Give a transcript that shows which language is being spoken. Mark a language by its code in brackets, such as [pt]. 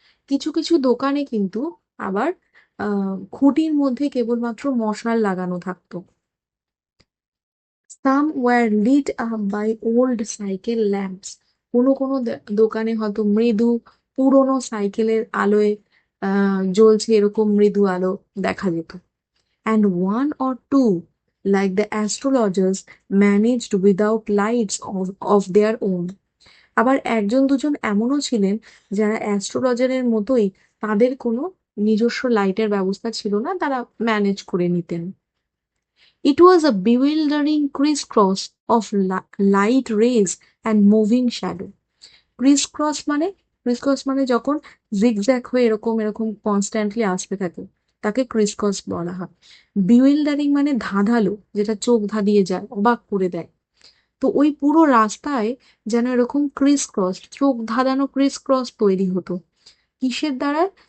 [bn] কিছু কিছু দোকানে কিন্তু আবার খুঁটির মধ্যে কেবলমাত্র মশাল লাগানো থাকতো। [en] Some were lit up by old cycle lamps. [bn] কোনো কোনো দোকানে হয়তো মৃদু পুরনো সাইকেলের আলোয় জ্বলছে, এরকম মৃদু আলো দেখা যেত। [en] And one or two, like the astrologers, managed without lights of their own. [bn] আবার একজন দুজন এমনও ছিলেন যারা অ্যাস্ট্রোলজারের মতোই, তাদের কোনো নিজস্ব লাইটের ব্যবস্থা ছিল না, তারা ম্যানেজ করে নিতেন। [en] It was a bewildering crisscross of light rays and moving shadow. [bn] Chris মানে ক্রিস মানে যখন জিগজ্যাগ হয়ে এরকম এরকম কনস্ট্যান্টলি আসতে থাকে, তাকে ক্রিস বলা হয়। বিউইল্ডারিং মানে ধাঁধালো, যেটা চোখ ধাঁধিয়ে যায়, অবাক করে দেয়। তো ওই পুরো রাস্তায় যেন এরকম চোখ ধাঁধানো তৈরি হতো। কিসের দ্বারা?